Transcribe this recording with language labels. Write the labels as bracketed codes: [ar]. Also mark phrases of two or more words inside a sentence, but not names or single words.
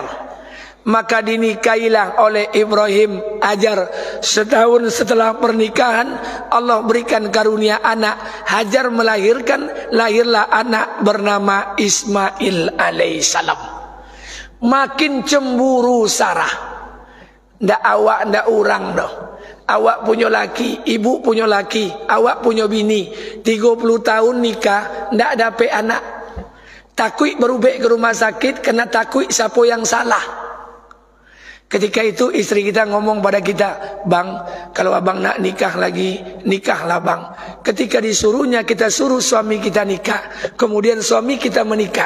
[id] Maka dinikahilah oleh Ibrahim Hajar. Setahun setelah pernikahan Allah berikan karunia anak. Hajar melahirkan, lahirlah anak bernama Ismail alaihissalam. Makin cemburu Sarah. [min] Ndak awak ndak orang dah. [id] Awak punya laki, ibu punya laki, awak punya bini, 30 tahun nikah, ndak dapet anak. Takut berubah ke rumah sakit, kena takut siapa yang salah. Ketika itu istri kita ngomong pada kita, bang, kalau abang nak nikah lagi, nikahlah bang. Ketika disuruhnya kita suruh suami kita nikah, kemudian suami kita menikah.